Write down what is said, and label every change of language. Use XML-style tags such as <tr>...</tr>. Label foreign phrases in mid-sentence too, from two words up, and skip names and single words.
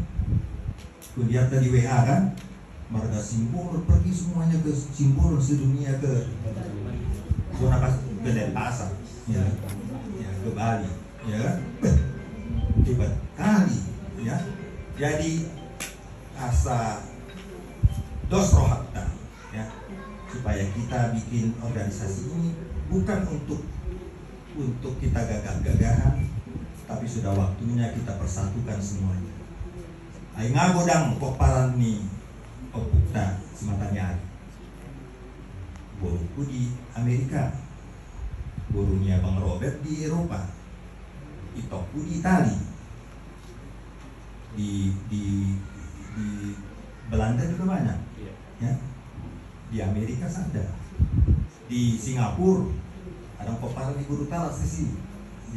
<id>Lihat tadi WA kan, marga Simbol pergi semuanya ke Simbol sedunia ke Denpasar, ya, ke Bali, ya, hebat kali, ya.</id> <bbc>Jadi asa dos rohakta,</bbc> <id>ya, supaya kita bikin organisasi ini bukan untuk kita gagah-gagahan, tapi sudah waktunya kita persatukan semuanya.</id> <bbc>Ay nga godang kokparan ni Opukta Simatanyari.</bbc> <id>Boruku di Amerika, borunya Bang Robert di Eropa, Itokku di Itali, di Belanda juga banyak, ya. Di Amerika ada, di Singapura ada kokparan di Gurutala sisi, ya.</id>